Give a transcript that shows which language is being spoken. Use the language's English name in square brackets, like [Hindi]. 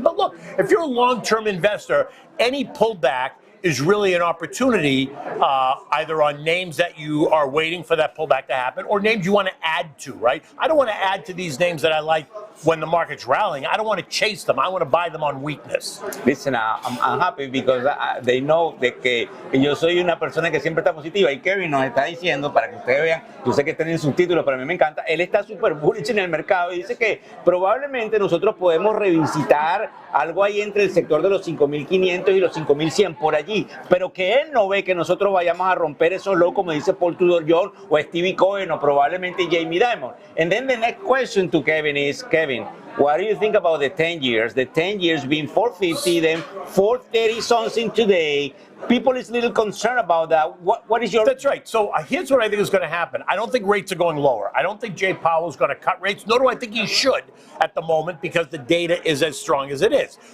[English] But look, if you're a long-term investor, any pullback is really an opportunity either on names that you are waiting for that pullback to happen or names you want to add to, right? I don't want to add to these names that I like when the market's rallying. I don't want to chase them. I want to buy them on weakness. Listen, I'm happy because they know [Spanish] que yo soy una persona que siempre está positiva y Kevin nos está diciendo, para que ustedes vean, yo sé que tienen subtítulos, pero a mí me encanta, él está súper bullish en el mercado y dice que probablemente nosotros podemos revisitar algo ahí entre el sector de los 5.500 y los 5.100 por allí, pero que él no ve que nosotros vayamos a romper esos lows como dice Paul Tudor Jones o Stevie Cohen o probablemente Jamie Dimon. [English] And then the next question to Kevin is, Kevin, what do you think about the 10 years? The 10 years being 450, then 430 something today. People is a little concerned about that. What is your... That's right. So here's what I think is going to happen. I don't think rates are going lower. I don't think Jay Powell is going to cut rates, nor do I think he should at the moment because the data is as strong as it is.